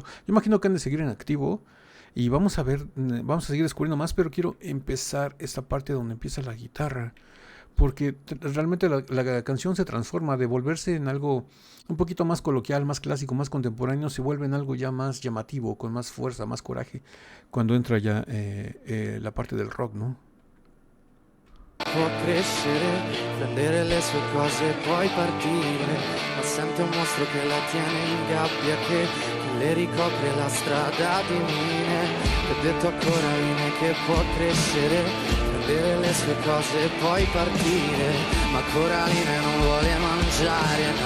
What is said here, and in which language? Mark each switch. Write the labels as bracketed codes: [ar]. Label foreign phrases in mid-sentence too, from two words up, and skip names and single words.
[es] Yo imagino que han de seguir en activo. Y vamos a ver, vamos a seguir descubriendo más, pero quiero empezar esta parte donde empieza la guitarra. Porque realmente la canción se transforma de volverse en algo un poquito más coloquial, más clásico, más contemporáneo, se vuelve en algo ya más llamativo, con más fuerza, más coraje, cuando entra ya la parte del rock, ¿no? [it] Può crescere, prendere le sue cose e poi partire, ma sente un mostro che la tiene in gabbia, che le ricopre la strada di mine. E ho detto a Coraline che può crescere, prendere le sue cose e poi partire, ma Coraline non vuole mangiare, no.